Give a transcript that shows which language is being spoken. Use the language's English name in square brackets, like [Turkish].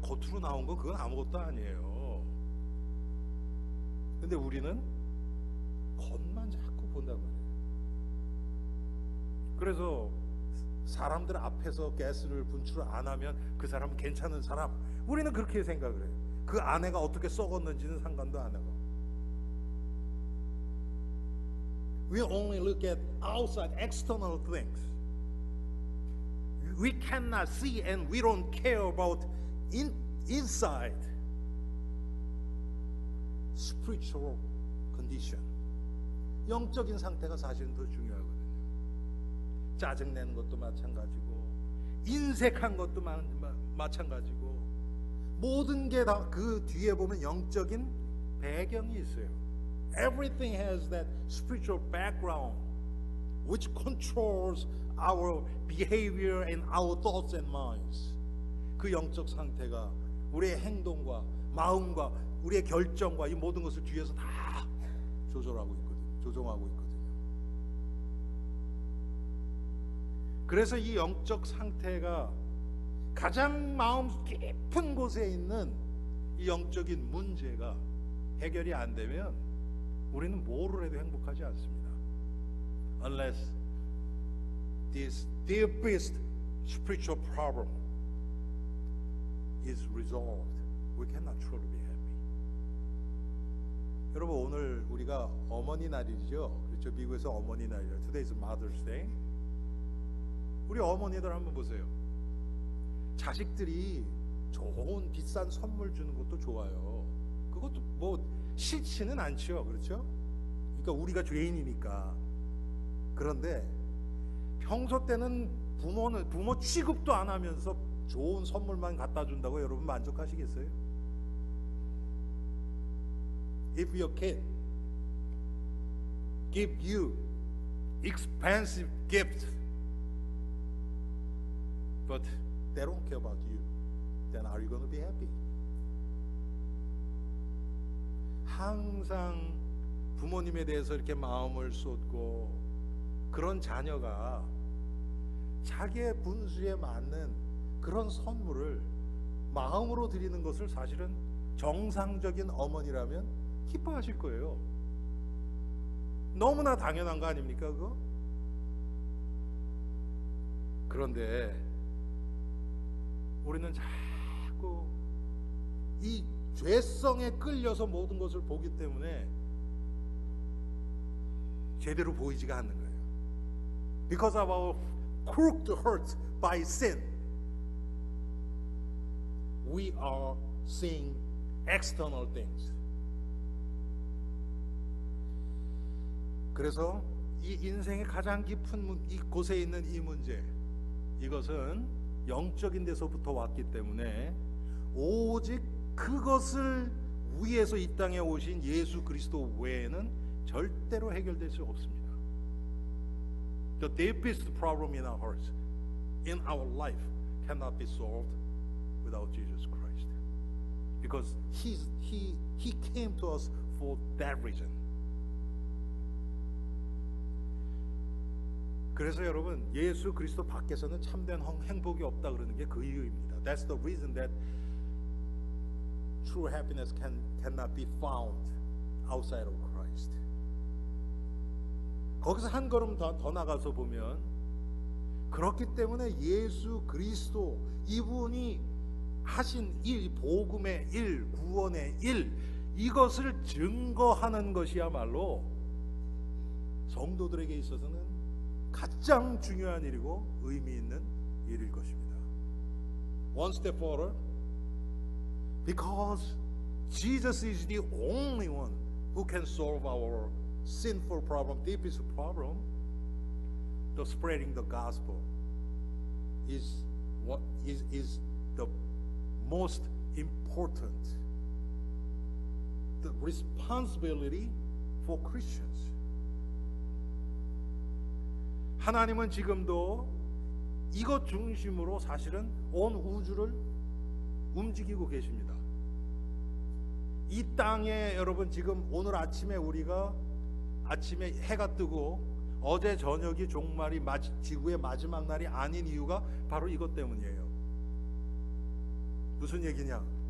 [Korean] 겉으로 나온 거 그건 아무것도 아니에요. 근데 우리는 겉만 자꾸 본단 말이에요. 그래서 사람들 앞에서 가스를 분출을 안 하면 그 사람은 괜찮은 사람, 우리는 그렇게 생각을 해요. 그 아내가 어떻게 썩었는지는 상관도 안 하고. [English] We only look at outside external things. We cannot see and we don't care about inside spiritual condition. [Korean] 영적인 상태가 사실은 더 중요하거든요. 짜증내는 것도 마찬가지고, 인색한 것도 마찬가지고, 모든 게 다 그 뒤에 보면 영적인 배경이 있어요. [English] Everything has that spiritual background which controls our behavior and our thoughts and minds. [Korean] 그 영적 상태가 우리의 행동과 마음과 우리의 결정과 이 모든 것을 뒤에서 다 조정하고 있거든요. 그래서 이 영적 상태가 가장 마음 깊은 곳에 있는 이 영적인 문제가 해결이 안 되면 우리는 뭐를 해도 행복하지 않습니다. [English] Unless this deepest spiritual problem is resolved, we cannot truly be happy. [Korean] 여러분, 오늘 우리가 어머니 날이죠. 그렇죠? 미국에서 어머니 날이죠. [English] Today is Mother's Day. [Korean] 우리 어머니들 한번 보세요. 자식들이 좋은 비싼 선물 주는 것도 좋아요. 그것도 뭐 싫지는 않죠, 그렇죠? 그러니까 우리가 죄인이니까. 그런데 평소 때는 부모 취급도 안 하면서 좋은 선물만 갖다 준다고 여러분 만족하시겠어요? [English] If your kid give you expensive gift, but they don't care about you, then are you going to be happy? [Korean] 항상 부모님에 대해서 이렇게 마음을 쏟고 그런 자녀가 자기의 분수에 맞는 그런 선물을 마음으로 드리는 것을 사실은 정상적인 어머니라면 기뻐하실 거예요. 너무나 당연한 거 아닙니까 그거? 그런데 우리는 자꾸 이 죄성에 끌려서 모든 것을 보기 때문에 제대로 보이지가 않는 거예요. [English] Because of our crooked hearts by sin, we are seeing external things. [Korean] 그래서 이 인생의 가장 깊은 이 곳에 있는 이 문제, 이것은 영적인 데서부터 왔기 때문에 오직 그것을 위해서 이 땅에 오신 예수 그리스도 외에는 절대로 해결될 수 없습니다. [English] The deepest problem in our hearts, in our life, cannot be solved without Jesus Christ, because He came to us for that reason. [Korean] 그래서 여러분, 예수 그리스도 밖에서는 참된 행복이 없다 그러는 게 그 이유입니다. [English] That's the reason that true happiness cannot be found outside of Christ. [Korean] 거기서 한 걸음 더 나가서 보면, 그렇기 때문에 예수 그리스도 이분이 하신 일, 복음의 일, 구원의 일, 이것을 증거하는 것이야말로 성도들에게 있어서는 가장 중요한 일이고 의미 있는 일일 것입니다. [English] One step forward, because Jesus is the only one who can solve our sinful problem, deepest problem. The spreading the gospel is what is the most important, the responsibility for Christians. [Korean] 하나님은 지금도 이것 중심으로 사실은 온 우주를 움직이고 계십니다. 이 땅에 여러분, 지금 오늘 아침에 우리가 아침에 해가 뜨고 어제 저녁이 종말이 지구의 마지막 날이 아닌 이유가 바로 이것 때문이에요. 무슨 얘기냐?